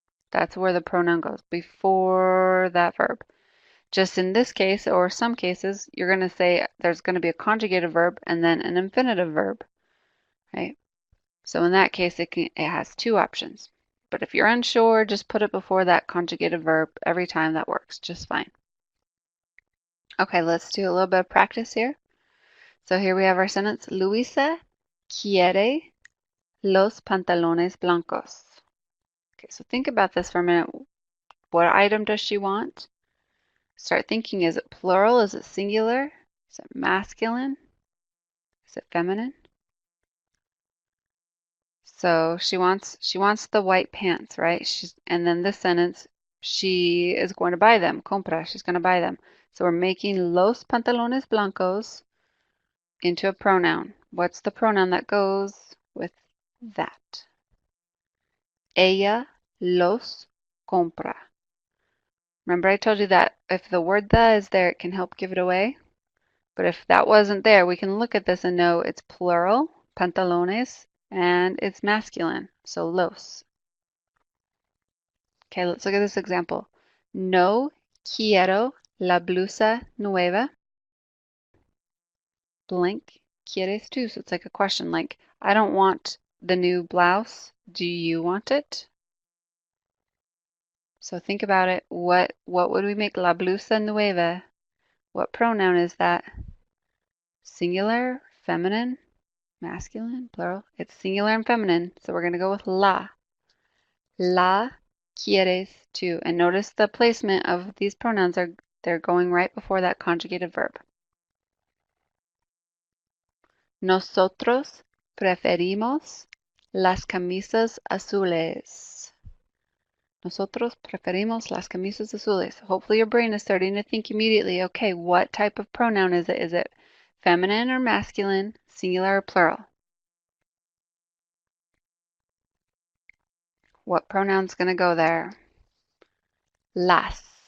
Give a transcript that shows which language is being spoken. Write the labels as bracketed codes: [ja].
[en] That's where the pronoun goes, before that verb. Just in this case, or some cases, you're going to say there's going to be a conjugated verb and then an infinitive verb, right? So in that case, it has two options. But if you're unsure, just put it before that conjugated verb every time. That works just fine. Okay, let's do a little bit of practice here. So here we have our sentence. [es] Luisa quiere los pantalones blancos. [en] Okay, so think about this for a minute. What item does she want? Start thinking, is it plural? Is it singular? Is it masculine? Is it feminine? So she wants the white pants, right? And then this sentence, she is going to buy them. Compra, she's going to buy them. So we're making [es] los pantalones blancos [en] into a pronoun. What's the pronoun that goes with that? [es] Ella los compra. [en] Remember I told you that if the word the is there, it can help give it away. But if that wasn't there, we can look at this and know it's plural, pantalones, and it's masculine, so los. Okay, let's look at this example. [es] No quiero la blusa nueva. Blank quieres tú. [en] So it's like a question, like, I don't want the new blouse. Do you want it? So think about it. What would we make [es] la blusa nueva? [en] What pronoun is that? Singular, feminine, masculine, plural? It's singular and feminine, so we're going to go with la. [es] La quieres tú. [en] And notice the placement of these pronouns they're going right before that conjugated verb. [es] Nosotros preferimos las camisas azules. Nosotros preferimos las camisas azules. [en] Hopefully your brain is starting to think immediately, okay, what type of pronoun is it? Is it feminine or masculine, singular or plural? What pronoun's going to go there? Las.